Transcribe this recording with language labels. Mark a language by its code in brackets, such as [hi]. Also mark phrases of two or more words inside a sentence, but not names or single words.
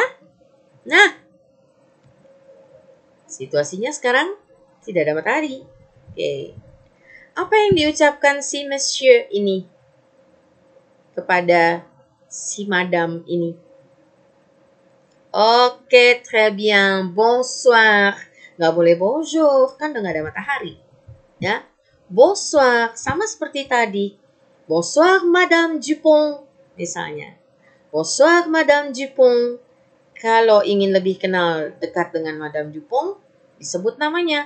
[id] Nah, situasinya sekarang tidak ada matahari. Oke. Apa yang diucapkan si Monsieur ini kepada si Madame ini? Oke, [fr] très bien. [id] Bonsoir. Nggak boleh bonjour, kan udah nggak ada matahari. Ya, bonsoir. Sama seperti tadi. [fr] Bonsoir, Madame Dupont. [id] Misalnya. [fr] Bonsoir, Madame Dupont. [id] Kalau ingin lebih kenal dekat dengan Madame Dupont, disebut namanya.